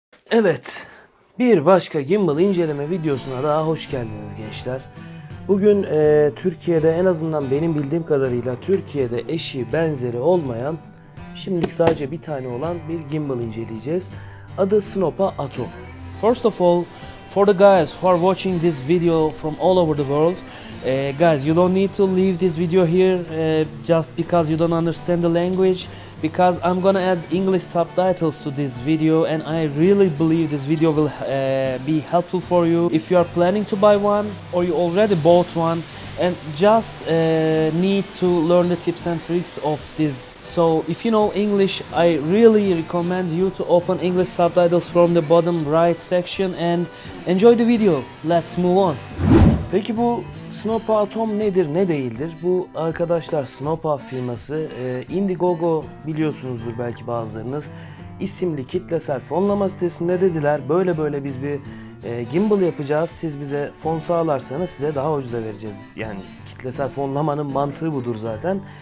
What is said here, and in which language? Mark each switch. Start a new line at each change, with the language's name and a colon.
Turkish: Evet, bir başka gimbal inceleme videosuna daha hoş geldiniz gençler. Bugün Türkiye'de, en azından benim bildiğim kadarıyla Türkiye'de eşi benzeri olmayan, şimdilik sadece bir tane olan bir gimbal inceleyeceğiz. Adı Sinopa Atom.
English: First of all, for the guys who are watching this video from all over the world, guys, you don't need to leave this video here just because you don't understand the language. Because I'm gonna add English subtitles to this video, and I really believe this video will be helpful for you if you are planning to buy one or you already bought one and just need to learn the tips and tricks of this. So if you know English, I really recommend you to open English subtitles from the bottom right section and enjoy the video. Let's move on.
Turkish: Peki bu Sinopa Atom nedir, ne değildir? Bu arkadaşlar Sinopa firması, Indiegogo biliyorsunuzdur belki bazılarınız, isimli kitlesel fonlama sitesinde dediler böyle biz bir gimbal yapacağız. Siz bize fon sağlarsanız size daha ucuza vereceğiz. Yani kitlesel fonlamanın mantığı budur zaten.